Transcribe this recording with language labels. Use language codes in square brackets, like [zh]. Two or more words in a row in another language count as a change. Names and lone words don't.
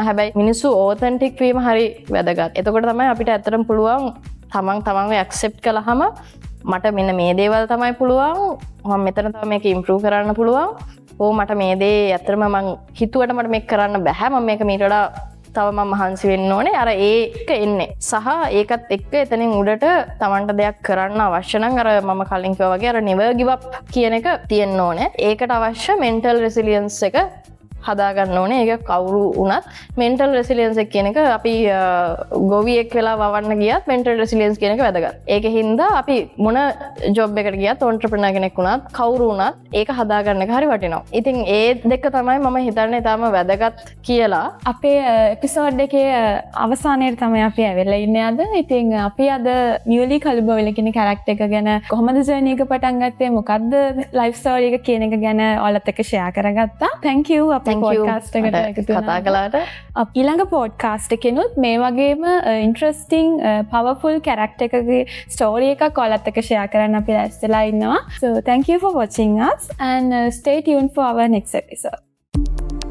[si] හැබැයි මිනිස්සු ඕතන්ටික් වීම හරි වැදගත්. එතකොට තමයි අපිට ඇත්තටම පුළුවන් තමන්ව ඇක්සෙප්ට් කළාම මට මෙන්න මේ දේවල් තමයි පුළුවන්. මම මෙතන තව මේක ඉම්ප්‍රූව් කරන්න පුළුවන්. මට මේ දේ ඇත්තටම මං හිතුවට මට මේක කරන්න බෑ. මම මේක මීට වඩා තව මම මහන්සි වෙන්න ඕනේ. අර ඒක එන්නේ. සහ ඒකත් එක්ක එතනින් උඩට තමන්ට දෙයක් කරන්න අවශ්‍ය නම් අර මම කලින් කිව්වා වගේ අර [en] never give up [si] කියන එක තියෙන්න ඕනේ. ඒකට අවශ්‍ය [en] mental resilience [si] එක හදාගන්න ඕනේ. ඒක කවුරු වුණත් [en] mental resilience [si] එක කියන එක අපි ගොවියෙක් වෙලා වවන්න ගියත් [en] mental resilience [si] කියන එක වැදගත්. ඒක හින්දා අපි මොන ජොබ් එකකට ගියත් entrepreneur කෙනෙක් වුණත් කවුරු වුණත් ඒක හදාගන්න එක හරි වටිනවා. ඉතින් ඒ දෙක තමයි මම හිතන්නේ තාම වැදගත් කියලා. අපේ එපිසෝඩ් එකේ අවසානයේ තමයි අපි ඇවිල්ලා ඉන්නේ අද. ඉතින් අපි අද මියුලි කල්බෝවිල කියන කැරක්ටර් එක ගැන කොහොමද ජර්නි එක පටන් ගත්තේ, මොකද්ද [en] life story [si] එක කියන එක ගැන ඔයාලත් එක්ක ෂෙයා කරගත්තා. [en] thank you [si] පොඩ්කාස්ට් එකට එකතු කතා කළාට. ඊළඟ පොඩ්කාස්ට් එකෙනුත් මේ වගේම [en] interesting powerful character [si] එකගේ ස්ටෝරි එකක් ඔයාලත් එක්ක ෂෙයා කරන්න අපි රැස්ලා ඉන්නවා. [en] So thank you for watching us and stay tuned for our next episode.